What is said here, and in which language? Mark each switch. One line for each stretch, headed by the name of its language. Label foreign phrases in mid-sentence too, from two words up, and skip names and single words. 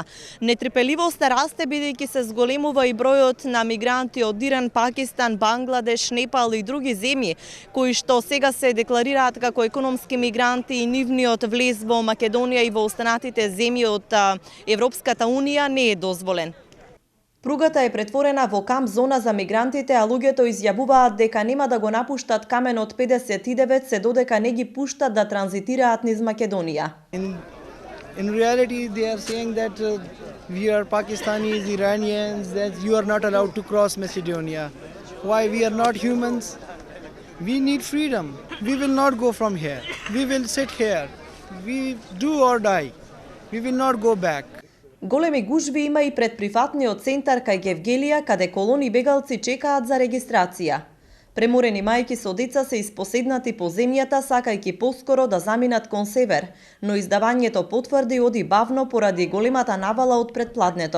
Macedonian: Нетрпеливоста расте бидејќи се зголемува и бројот на мигранти од Иран, Пакистан, Бангладеш, Непал и други земји, кои што сега се декларираат како економски мигранти и нивниот влез во Македонија и во останатите земји од Европската Унија не е дозволен. Пругата е претворена во камп зона за мигрантите, а луѓето изјавуваат дека нема да го напуштат каменот 59 се додека не ги пуштат да транзитираат низ Македонија.
English: In reality they are saying that we are Pakistanis, Iranians, that you are not allowed to cross Macedonia. Why? We are not humans. We need freedom. We will not go from here. We will sit here. We do or die. We will not go back.
Macedonian: Големи гужви има и пред прифатниот центар кај Гевгелија, каде колони бегалци чекаат за регистрација. Преморени мајки со деца се испоседнати по земјата, сакајќи поскоро да заминат кон север, но издавањето потврди оди бавно поради големата навала од претпладнето.